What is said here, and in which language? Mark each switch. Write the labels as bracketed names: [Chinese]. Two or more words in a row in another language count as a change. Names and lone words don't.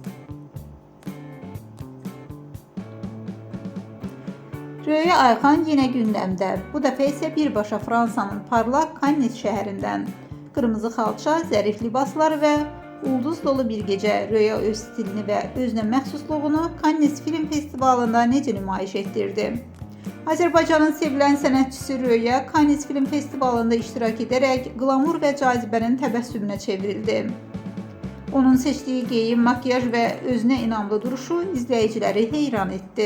[Turkish] Röya Ayxan yine gündemde. Bu defa ise birbaşa Fransanın parlak Cannes şehrinden. [Azerbaijani] Kırmızı xalça, zərif libaslar ve ulduz [Turkish] dolu bir gece. [Azerbaijani] Röya öz stilini ve özünə məxsusluğunu Cannes Film Festivalında necə nümayiş etdirdi? Azərbaycanın sevilən sənətçisi Röya Cannes Film Festivalında iştirak edərək qlamur və cazibənin təbəssümünə çevrildi. Onun seçdiyi geyim, makyaj və özünə inamlı duruşu izləyiciləri heyran etdi.